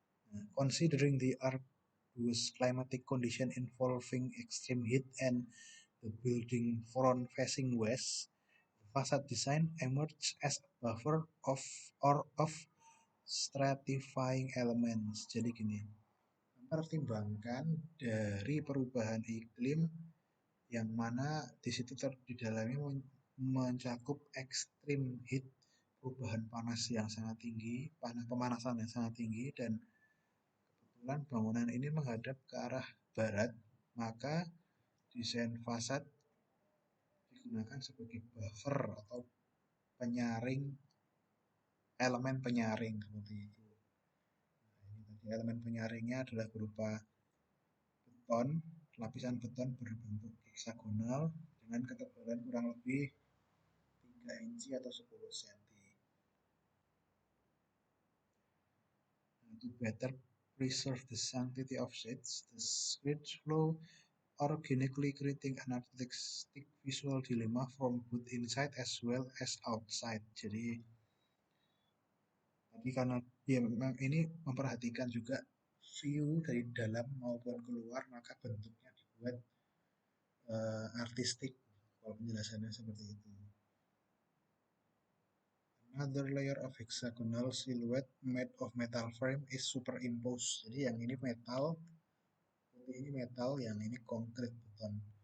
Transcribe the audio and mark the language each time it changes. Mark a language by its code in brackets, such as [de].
[en] Nah, considering the arduous climatic condition involving extreme heat and the building front facing west, the facade design emerged as a buffer of stratifying elements. [id] Jadi gini, mempertimbangkan dari perubahan iklim yang mana di situ di dalamnya mencakup ekstrim heat, perubahan panas yang sangat tinggi, pemanasan yang sangat tinggi, dan kebetulan bangunan ini menghadap ke arah barat, maka desain fasad digunakan sebagai buffer atau penyaring, elemen penyaring seperti itu. Nah, ini tadi elemen penyaringnya adalah berupa beton, lapisan beton berbentuk heksagonal dengan ketebalan kurang lebih 3 inci atau 10 cm. [en] To better preserve the sanctity of shades, the script flow organically creating an artistic visual dilemma from both inside as well as outside. [id] Jadi tadi karena ya memang ini memperhatikan juga view dari dalam maupun keluar, maka bentuknya dibuat artistik. Kalau penjelasannya seperti itu. [en] Another layer of hexagonal silhouette made of metal frame is superimposed. [id] Jadi yang ini metal, putih ini metal, yang ini konkrit beton.